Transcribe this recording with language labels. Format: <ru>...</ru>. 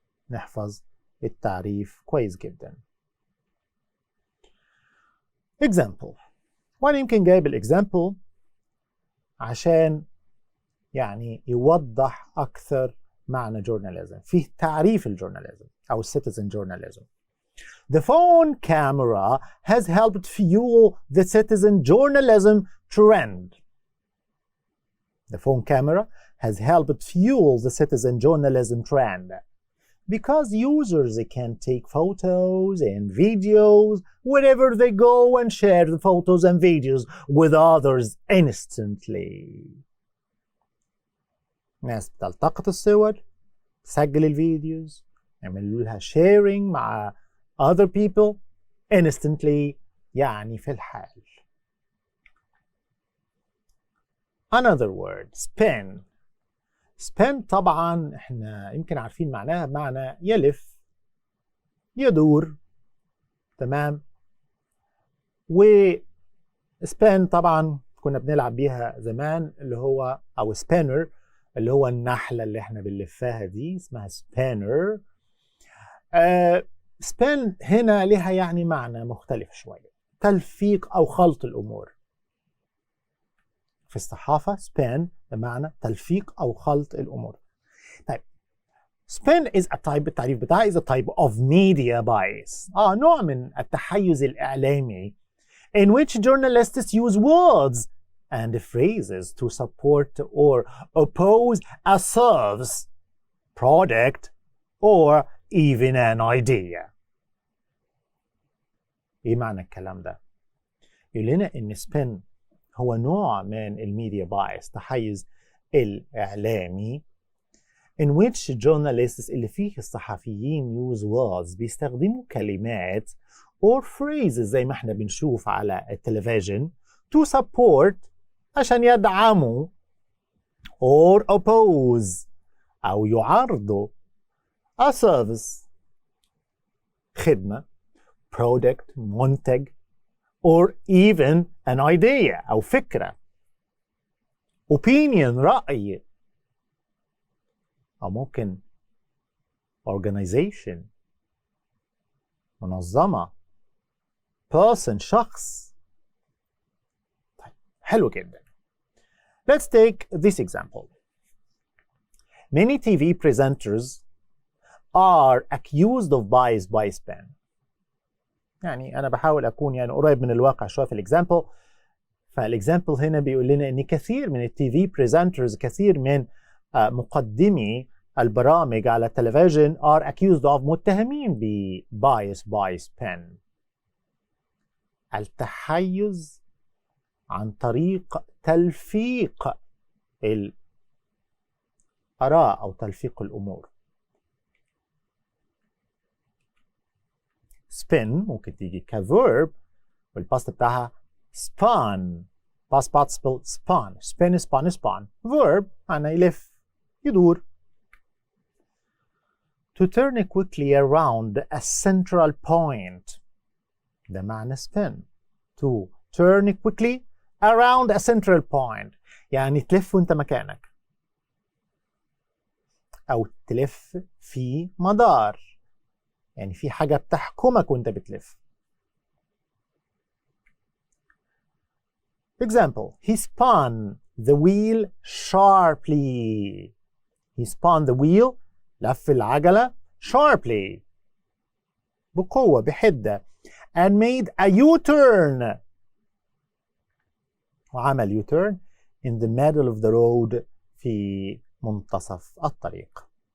<ar>نحفظ التعريف كويس جدا.</ar> <en>example.</en> <ar>وأنا يمكن جايب الإكزامبل عشان يعني يوضح أكثر معنى journalism. فيه تعريف الجورناليزم أو citizen journalism.</ar> <en>The phone camera has helped fuel the citizen journalism trend. The phone camera has helped fuel the citizen journalism trend because users can take photos and videos wherever they go and share the photos and videos with others instantly.</en> <ar>ناس بتلتقط الصور، تسجل الفيديوز، يعملوا لها sharing مع</ar> <en>other people instantly،</en> <ar>يعني في الحال.</ar> <en>Another word, spin.</en> <ar>spin طبعا احنا يمكن عارفين معناها بمعنى يلف، يدور، تمام. و spin طبعا كنا بنلعب بيها زمان، اللي هو او spinner، اللي هو النحلة اللي احنا بنلفها دي اسمها spinner. spin هنا لها يعني معنى مختلف شوية، تلفيق او خلط الامور. في الصحافة spin بمعنى تلفيق أو خلط الأمور.</ar> <en>طيب spin is a type،</en> <ar>التعريف بتاعها</ar> <en>is a type of media bias.</en> <ar>نوع من التحيز الإعلامي</ar> <en>in which journalists use words and phrases to support or oppose a service, product or even an idea.</en> <ar>إيه معنى الكلام ده؟ يقول لنا إن spin هو نوع من الميديا بايس، تحيز الإعلامي</ar> <en>in which journalists</en> <ar>اللي فيه الصحفيين</ar> <en>use words،</en> <ar>بيستخدموا كلمات or phrases زي ما احنا بنشوف على التلفزيون</ar> <en>to support</en> <ar>عشان يدعموا</ar> <en>or oppose</en> <ar>أو يعارضوا a service خدمة، product منتج</ar> <en>or even an idea</en> <ar>أو فكرة، opinion رأي، أو ممكن organization منظمة، person شخص. طيب حلو جدا.</ar> <en>Let's take this example. Many TV presenters are accused of bias by spin.</en> <ar>يعني أنا بحاول أكون يعني قريب من الواقع شوية في الإكزامبل. فالإكزامبل هنا بيقول لنا إن كثير من التي في بريزنترز، كثير من مقدمي البرامج على التلفزيون</ar> <en>are accused of،</en> <ar>متهمين ب</ar> <en>bias by spin،</en> <ar>التحيز عن طريق تلفيق الآراء أو تلفيق الأمور. spin ممكن تيجي كverb والباست بتاعها spun،</ar> <en>past participle spun. spin spun spun.</en> <ar>verb معنى يلف يدور.</ar> <en>to turn quickly around a central point.</en> <ar>ده معنى spin.</ar> <en>to turn quickly around a central point</en> <ar>يعني تلف وانت مكانك أو تلف في مدار يعني في حاجة بتحكمك وانت بتلف.</ar> <en>Example, he spun the wheel sharply. He spun the wheel</en> <ar>لف العجلة</ar> <en>sharply</en> <ar>بقوة بحدة</ar> <en>and made a U-turn وعمل U-turn in the middle of the road</en> <ar>في منتصف الطريق.</ar>